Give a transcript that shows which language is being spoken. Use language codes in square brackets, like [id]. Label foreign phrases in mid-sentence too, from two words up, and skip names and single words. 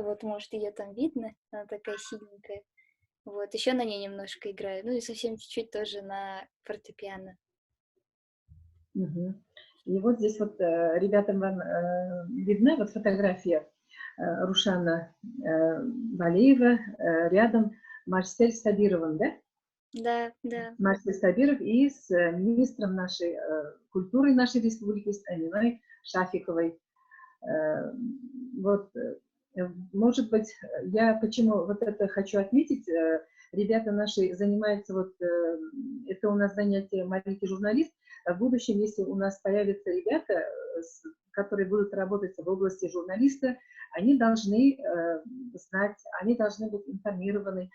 [ru] Вот, может, ее там видно. Она такая синенькая. Вот. Еще на ней немножко играю. Ну и совсем чуть-чуть тоже на фортепиано. Мгм. И вот здесь вот ребятам вам видна вот фотография Рушана Валеева, рядом Марсель Сабировым, да? Да, да. Марсель Сабиров и с министром нашей культуры нашей республики, с Аминой Шафиковой. Вот, может быть, я почему вот это хочу отметить, ребята наши занимаются, вот, это у нас занятие маленький журналист, в будущем, если у нас появятся ребята, которые будут работать в области журналиста, они должны знать, они должны быть информированы.